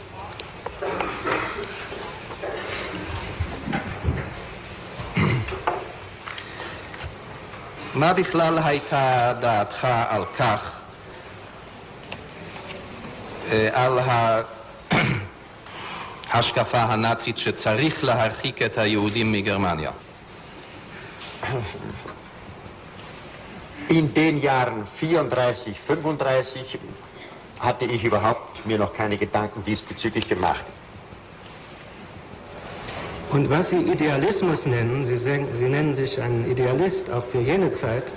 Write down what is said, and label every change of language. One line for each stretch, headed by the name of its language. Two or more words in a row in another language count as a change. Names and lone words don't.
Hebrew: מה בכלל הייתה דעתך על כך, על ההשקפה הנאצית שצריך להרחיק את היהודים מגרמניה?
German: In den Jahren 34, 35 hatte ich überhaupt mir noch keine Gedanken diesbezüglich gemacht. Und was Sie Idealismus nennen, Sie nennen sich ein Idealist auch für jene Zeit.